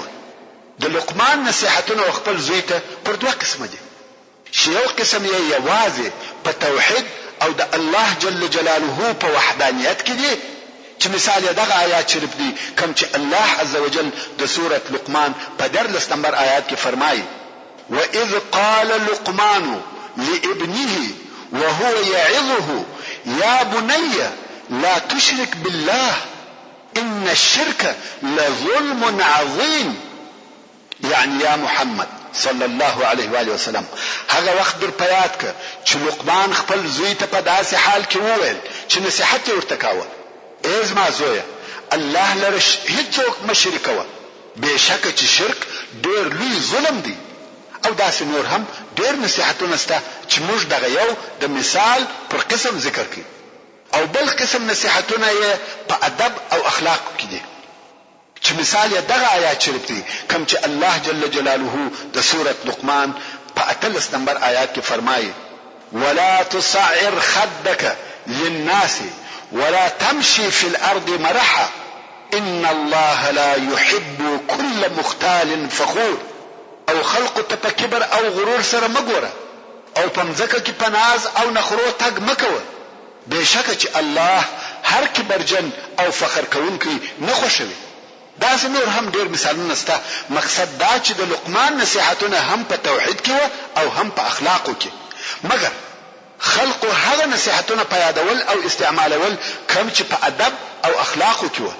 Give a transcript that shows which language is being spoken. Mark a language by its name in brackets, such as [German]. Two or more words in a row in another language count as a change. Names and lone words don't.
[Pashto] د لقمان نصیحتونه خپل زوی ته پر دوه قسمه دي. یو قسم یې یوازې په توحید او د الله [Arabic] جل جلاله [Pashto] په وحدانیت کې دي چې مثال یې دغه آیات شریف دي کوم چې الله عزوجل د سورة لقمان په 14 نمبر آیات کې فرمایي [Arabic] وَإِذْ قَالَ لُقْمَانُ لِابْنِهِ وهو يعظه يا بني لا تشرك بالله إن الشرك لظلم عظيم. [Pashto] يعني يا محمد [Arabic] صلى الله عليه وآله وسلم [Pashto] هغه وخت در پیاد ک چې لقمان خپل زوی ته په داسې حال کې وویل چې نصیحت ورته کاوه ای زما زویه الله لره هیڅوک مشرکوه، بېشکه چې شرک ډېر لوی ظلم دی. او داسې نور هم ډېر نصیحتونه سته چې موږ دغه یو د مثال پر قسم ذکر کړي او بل قسم نصیحتونه یې په ادب او اخلاق کې دي چې مثال یې دغه آیات شریف دي کوم چې الله [Arabic] جل جلاله [Pashto] د سورة لقمان په 18 نمبر آیات کې فرمایي [Arabic] ولا تصعر خدك للناس ولا تمشي في الارض مرحا ان الله لا يحب كل مختال فخور. [Pashto] او خلق ته په کبر او غرور سره مګوره او په مځکه کې پناز او نخرو تګ مکوه، بېشکه چې الله هر کبرجن او فخر کوونکی نه خوښوي. داسې نور هم ډېر مثالونه سته. مقصد دا چې د لقمان نصیحتونه هم په توحید کې او هم په اخلاقو کې، مګر خلق هغه نصیحتونه په یادول او استعمالول کوم چې په ادب او اخلاقو کې و.